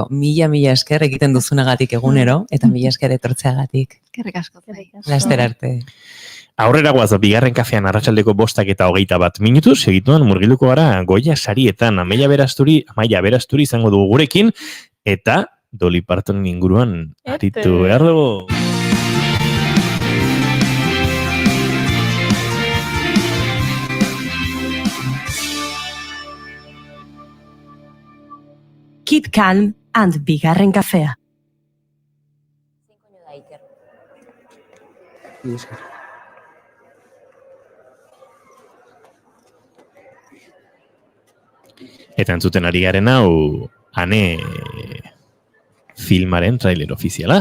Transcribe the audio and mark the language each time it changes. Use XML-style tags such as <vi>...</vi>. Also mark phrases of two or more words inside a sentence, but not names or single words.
<eu>Mila esker egiten duzunagatik egunero, eta 1000 esker etortzeagatik. Kerrik asko. Laster arte. Aurrera guaz, bigarren kafean arratsaldeko 5:21 minutu, segituan murgiluko gara Goia sarietan, Amaia Berasturi izango dugu gurekin, eta Dolly Partonen inguruan aritu behar dugu.</eu> <en>Keep calm and</en> <eu>bigarren kafea. Eta entzuten ari garen hau, Ane filmaren trailer ofiziala.</eu>